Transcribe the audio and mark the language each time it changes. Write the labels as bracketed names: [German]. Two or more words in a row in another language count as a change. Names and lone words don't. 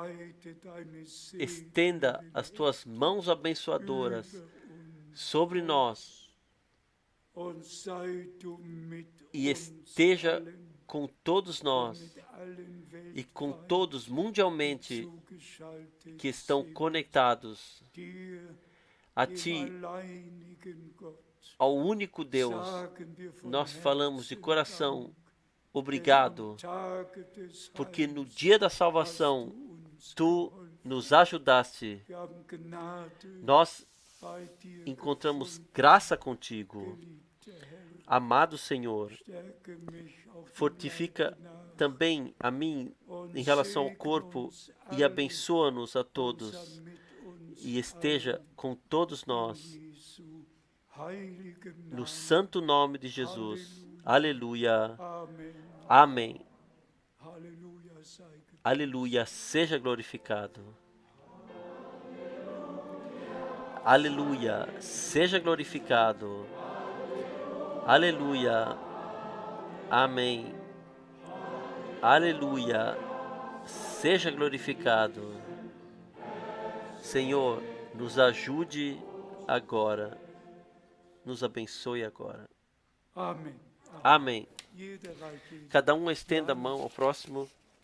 [Portuguese] Estenda as tuas mãos abençoadoras sobre nós e esteja com todos nós e com todos mundialmente que estão conectados a Ti, ao único Deus. Nós falamos de coração, obrigado, porque no dia da salvação, Tu nos ajudaste. [German] Wir haben Gnade [Portuguese] Nós [German] bei dir [Portuguese] encontramos [German] gefunden, [Portuguese] graça contigo. [German] geliebter Herr. [Portuguese] Amado Senhor, [German] Stärke mich auf dem [Portuguese] fortifica [German] Leib nach [Portuguese] também a mim [German] und [Portuguese] em relação ao [German] segne [Portuguese] corpo [German] uns [Portuguese] e [German] alle, [Portuguese] abençoa-nos a [German] und sei [Portuguese] todos [German] mit uns [Portuguese] e esteja [German] allen, [Portuguese] com todos [German] in [Portuguese] nós, [German] Jesu heiligem [Portuguese] no [German] Namen. [Portuguese] santo nome de Jesus. Aleluia. [German] Amen. [Portuguese] Amém. [German] Halleluja sei gepriesen. [Portuguese] Aleluia. Seja glorificado. Aleluia. Seja glorificado. Aleluia. Amém. Aleluia. Seja glorificado. Senhor, nos ajude agora. Nos abençoe agora. [German] Amen. [Portuguese] Amém. [German] Jeder reiche [Portuguese] Cada um estenda a mão ao próximo.